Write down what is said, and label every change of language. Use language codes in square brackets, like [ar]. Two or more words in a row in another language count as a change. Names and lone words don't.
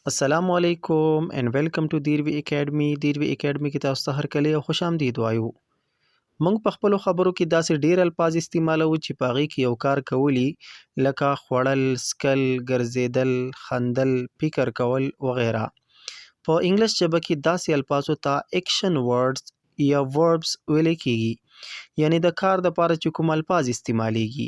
[ar] السلام علیکم [en] and welcome to دیروي اکیډمي. [ps] دیروي اکیډمي کې تاسو ته هرکلی او خوش آمدید وایو. موږ په خپلو خبرو کې داسې ډیر الفاظ استعمالو چې په هغې کې یو کار کولی لکه خوړل، سکل، ګرځېدل، خندل، فکر کول وغیره. په انګلیس ژبه کې داسې الفاظو ته [en] action words [ps] یا وربز ویلی کیږي، یعنی د کار دپاره چې کوم الفاظ استعمالیږي.